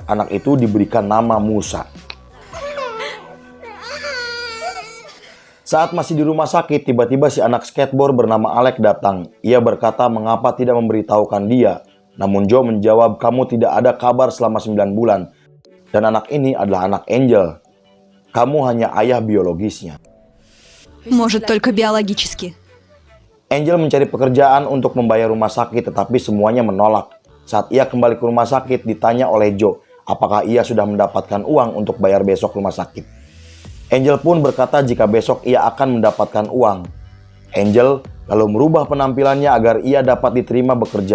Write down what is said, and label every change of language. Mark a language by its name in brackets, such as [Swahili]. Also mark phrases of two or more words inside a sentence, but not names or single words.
[Indonesian] Anak itu diberikan nama Musa. Saat masih di rumah sakit, tiba-tiba si anak skateboard bernama Alex datang. Ia berkata mengapa tidak memberitahukan dia. Namun Joe menjawab, kamu tidak ada kabar selama 9 bulan. Dan anak ini adalah anak Angel. Kamu hanya ayah biologisnya. [Russian] Может, только биологически. [Indonesian] Angel mencari pekerjaan untuk membayar rumah sakit, tetapi semuanya menolak. Saat ia kembali ke rumah sakit, ditanya oleh Joe, apakah ia sudah mendapatkan uang untuk bayar besok rumah sakit. Angel pun berkata jika besok ia akan mendapatkan uang. Angel lalu merubah penampilannya agar ia dapat diterima bekerja.